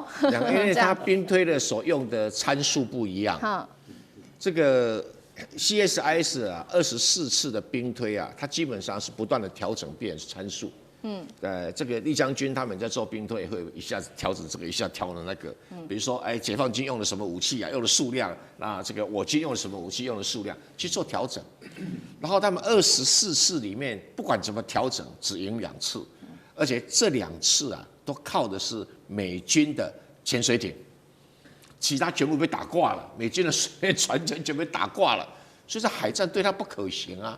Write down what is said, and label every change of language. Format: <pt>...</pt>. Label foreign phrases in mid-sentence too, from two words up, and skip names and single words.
<zh>因為它兵推的所用的參數不一樣。這個。CSIS 啊，24次的兵推啊，它基本上是不斷的調整變參數。這個李將軍他們在做兵推，會一下子調整這個，一下調整那個。比如說，解放軍用了什麼武器啊，用的數量，那這個我軍用了什麼武器，用的數量去做調整。然後他們24次裡面，不管怎麼調整，只贏2次，而且這2次啊，都靠的是美軍的潛水艇。其他全部被打掛了，美軍的水面船全被打掛了，所以這海戰對他不可行啊。</zh>